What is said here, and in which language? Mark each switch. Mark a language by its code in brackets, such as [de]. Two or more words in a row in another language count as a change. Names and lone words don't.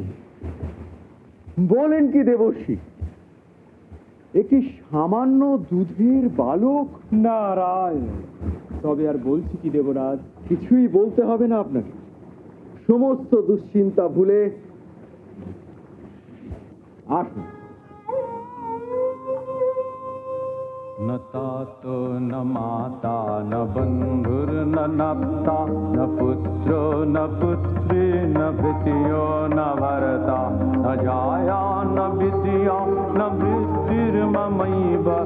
[bn] বলেন কি দেবর্ষি? একটি সামান্য দুধের বালক? নারায়ণ, তবে আর বলছি কি দেবরাজ? কিছুই বলতে হবে না আপনাকে। সমস্ত দুশ্চিন্তা ভুলে আসুন। [sa] न तातो न माता न बन्धुर्न नप्ता न पुत्रो न पुत्री न भृत्यो न भर्ता न जाया न विद्या न वृत्तिर्ममैव